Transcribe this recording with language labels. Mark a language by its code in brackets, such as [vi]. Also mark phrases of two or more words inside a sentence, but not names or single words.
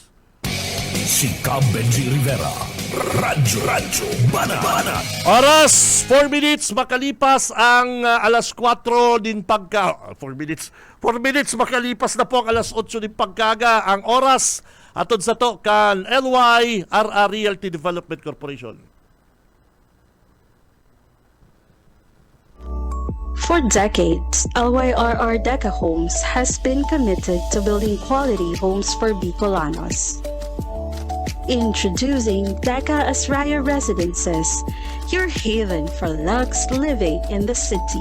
[bik] Si Benji Rivera, Radyo Banat. Oras, 4 minutes makalipas ang alas 4 din pagka... 4 minutes makalipas na po ang alas 8 din pagkaga. Ang oras, atod sa to, kan LYRR Realty Development Corporation. [en] For decades, LYRR Deca Homes has been committed to building quality homes for Bicolanos. Introducing Deca Asraya Residences, your haven for luxe living in the city.